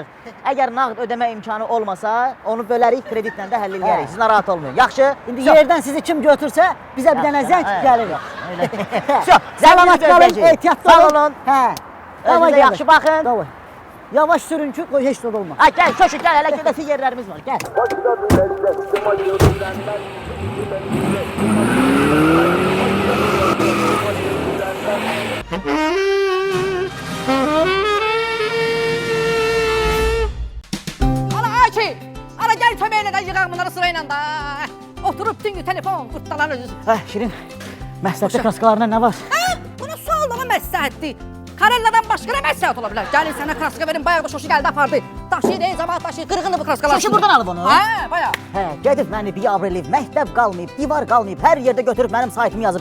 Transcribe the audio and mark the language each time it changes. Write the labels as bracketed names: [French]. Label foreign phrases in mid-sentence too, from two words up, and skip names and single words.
[Azerbaijani] Əgər nağd ödəmə imkanı olmasa, onu bölərik, kreditlə də həll edərik. Siz narahat olmayın. Yaxşı? İndi yerdən sizi kim götürsə, bizə bir dənə zəng gəlir. Salamat qalın, ehtiyatlı Sağ olun. olun. Hə. Özünüzə yaxşı baxın. Davay. Yavaş sürün ki, qoy heç nə olmaz. Ay gəl, Şöşü gəl, hələ gedəsi yerlərimiz var. Gəl. [Turkish] Ana Ayşe! Ana gel kömeğine de yıkar bunları sırayla da. Oturup tüm gün telefon kurtlarını... [Azerbaijani] Şirin, məsləhətli kraskalarına nə var? Bu ne sual lan məsləhətdir? Karelladan başqa nə məsləhət ola bilər? Gəlin sənə kraska verin, bayağı da şoşu gəldi apardı. Daşı deyin, cəmaat daşı, qırğındır bu kraskalar. Şoşu buradan alıb onu? Hə, bayağı. Hə, gedib məni biabr eləyib, məktəb qalmayıb, divar qalmayıb, hər yerdə götürüb mənim saytımı yazıb.